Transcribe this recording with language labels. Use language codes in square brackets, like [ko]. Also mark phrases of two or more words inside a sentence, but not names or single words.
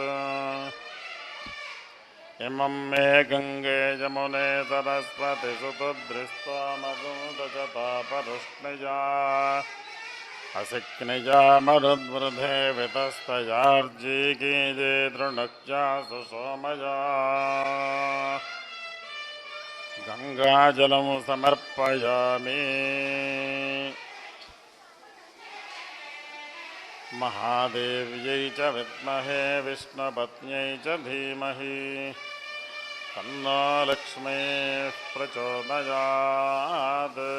[sa] ఇమం మే గంగే యమునే సరస్వతి సుతదృష్టామరుదచతాపరుష్ణయా అసిక్నిజా మరుద్వృధే వితస్తయార్జీకీజే దృణక్జా సుసోమయా. गंगाजलं समर्पयामि। महादेव्यै च विद्महे विष्णुपत्न्यै च धीमहि तन्नो लक्ष्मीः प्रचोदयात्।